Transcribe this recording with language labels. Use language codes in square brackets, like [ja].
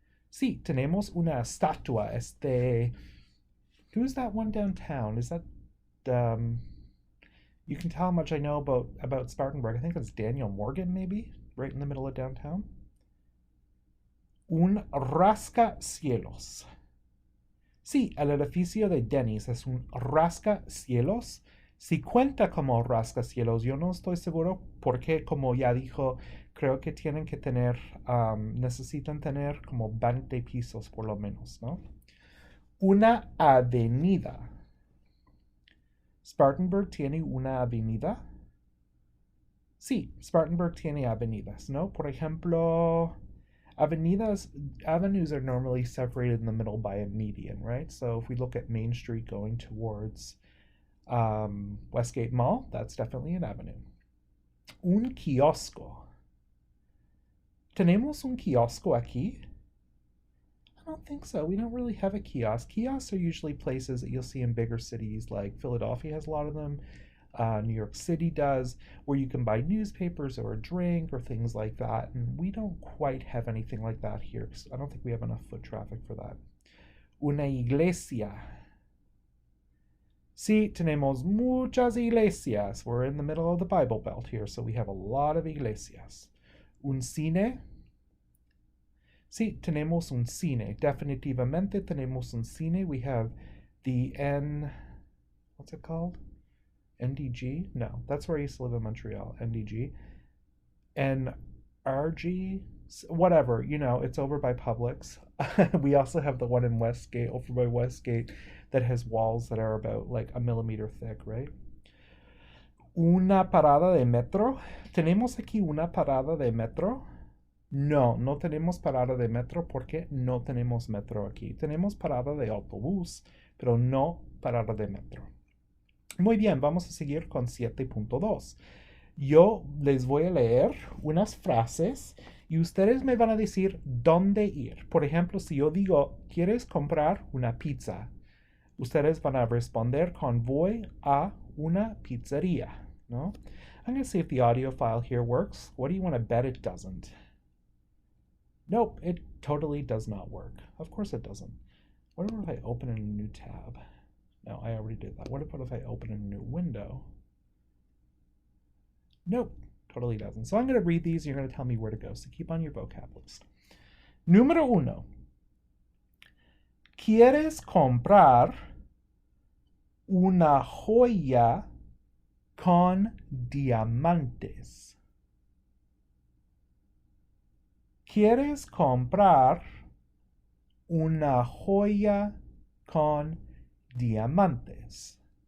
[es] Sí, tenemos una estatua. [en] Who's that one downtown? Is that, you can tell how much I know about Spartanburg. I think it's Daniel Morgan, maybe, right in the middle of downtown. [es] Un rascacielos. Sí, el edificio de Denny's es un rascacielos. Si cuenta como rascacielos, yo no estoy seguro porque, como ya dijo, creo que tienen que tener, necesitan tener como 20 pisos por lo menos, ¿no? Una avenida. ¿Spartanburg tiene una avenida? Sí, Spartanburg tiene avenidas, ¿no? Por ejemplo, [en] avenues are normally separated in the middle by a median, right? So if we look at Main Street going towards Westgate Mall, that's definitely an avenue. [es] Un kiosco. ¿Tenemos un kiosco aquí? [en] I don't think so. We don't really have a kiosk. Kiosks are usually places that you'll see in bigger cities, like Philadelphia has a lot of them. New York City does, where you can buy newspapers or a drink or things like that. And we don't quite have anything like that here because I don't think we have enough foot traffic for that. [es] Una iglesia. Sí, tenemos muchas iglesias. [en] We're in the middle of the Bible Belt here, so we have a lot of iglesias. [es] Un cine. Sí, tenemos un cine. Definitivamente tenemos un cine. [en] We have the what's it called? NDG? No, that's where I used to live in Montreal. NDG. NRG? Whatever, it's over by Publix. We also have the one in Westgate, over by Westgate, that has walls that are about like a millimeter thick, right? [es] Una parada de metro. Tenemos aquí una parada de metro. No, no tenemos parada de metro porque no tenemos metro aquí. Tenemos parada de autobús, pero no parada de metro. Muy bien, vamos a seguir con 7.2. Yo les voy a leer unas frases y ustedes me van a decir dónde ir. Por ejemplo, si yo digo, ¿quieres comprar una pizza? Ustedes van a responder con voy a una pizzería, ¿no? [en] I'm going to see if the audio file here works. What do you want to bet it doesn't? Nope, it totally does not work. Of course it doesn't. What if I open in a new tab? No, I already did that. What if I open in a new window? Nope, totally doesn't. So I'm going to read these. You're going to tell me where to go. So keep on your vocab list. [es] Número uno. ¿Quieres comprar una joya con diamantes? ¿Quieres comprar una joya con diamantes?